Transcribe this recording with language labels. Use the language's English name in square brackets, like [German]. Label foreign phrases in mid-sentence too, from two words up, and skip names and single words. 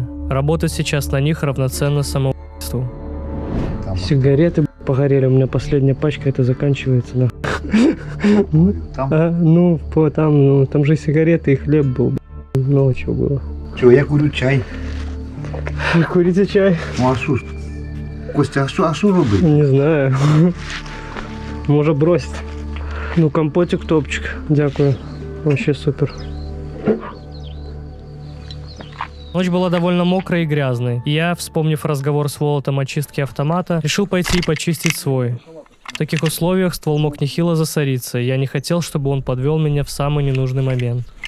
[Russian] Работать сейчас на них равноценно самоубийству. Сигареты погорели, у меня последняя пачка, это заканчивается. Там? Там же сигареты и хлеб был. Много чего было. Чего, я курю чай. Вы курите чай? [Ukrainian] Ну а що ж? Костя, а що робити? Не знаю. Може бросить. Ну, компотик топчик. Дякую. [Russian] Вообще супер. Ночь была довольно мокрой и грязной, и я, вспомнив разговор с Волотом о чистке автомата, решил пойти и почистить свой. В таких условиях ствол мог нехило засориться, и я не хотел, чтобы он подвел меня в самый ненужный момент.